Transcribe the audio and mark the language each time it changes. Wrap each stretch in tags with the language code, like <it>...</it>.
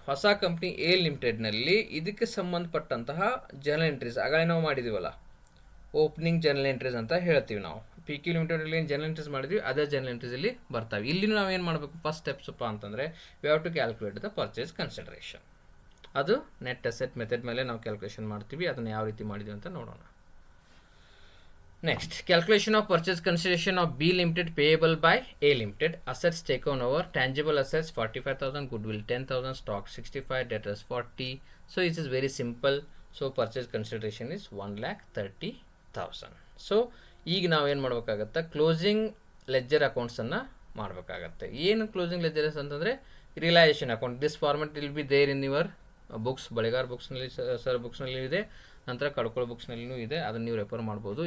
<kn>ಹೊಸ company A ಲಿಮಿಟೆಡ್ನಲ್ಲಿ ಇದಕ್ಕೆ ಸಂಬಂಧಪಟ್ಟಂತಹ ಜರ್ನಲ್ ಎಂಟ್ರೀಸ್ ಆಗಲೇ ನಾವು ಮಾಡಿದ್ದೀವಲ್ಲ, ಓಪನಿಂಗ್ ಜರ್ನಲ್ ಎಂಟ್ರೀಸ್ ಅಂತ ಹೇಳ್ತೀವಿ ನಾವು. ಪಿ ಕ್ಯೂ ಲಿಮಿಟೆಡಲ್ಲಿ ಏನು ಜರ್ನಲ್ ಎಂಟ್ರೀಸ್ ಮಾಡಿದ್ವಿ, ಅದೇ ಜರ್ನಲ್ ಎಂಟ್ರೀಸಲ್ಲಿ ಬರ್ತಾವೆ. ಇಲ್ಲಿ ನಾವು ಏನು ಮಾಡಬೇಕು, ಫಸ್ಟ್ ಸ್ಟೆಪ್ಸಪ್ಪ ಅಂತಂದರೆ</kn> <en>We have to calculate the purchase consideration.</en> <kn>ಅದು ನೆಟ್ ಅಸೆಟ್ ಮೆಥಡ್ ಮೇಲೆ ನಾವು ಕ್ಯಾಲ್ಕುಲೇಷನ್ ಮಾಡ್ತೀವಿ. ಅದನ್ನು ಯಾವ ರೀತಿ ಮಾಡಿದ್ವಿ ಅಂತ ನೋಡೋಣ.</kn> <en>Next, calculation of purchase consideration of B Limited payable by A Limited. Assets taken over, tangible assets 45,000, goodwill 10,000, stock 65, debtors 40. So it is very simple. So purchase consideration is 1,30,000. Thousand.</en> <kn>So ಈಗ ನಾವೇನು ಮಾಡ್ಬೇಕಾಗತ್ತೆ, closing ledger ಅಕೌಂಟ್ಸನ್ನು ಮಾಡಬೇಕಾಗತ್ತೆ. ಏನು closing ಲೆಜ್ಜರ್ಸ್ ಅಂತಂದರೆ realisation account.</kn> <en>This format will be there in your books.</en> <kn>Baligar ಬುಕ್ಸ್ನಲ್ಲಿ, sir ಬುಕ್ಸ್ನಲ್ಲಿ ಇದೆ, ನಂತರ ಕಡ್ಕೊಳ ಬುಕ್ಸ್ನಲ್ಲಿಯೂ ಇದೆ. ಅದನ್ನು ನೀವು ರೆಫರ್ ಮಾಡ್ಬೋದು.</kn>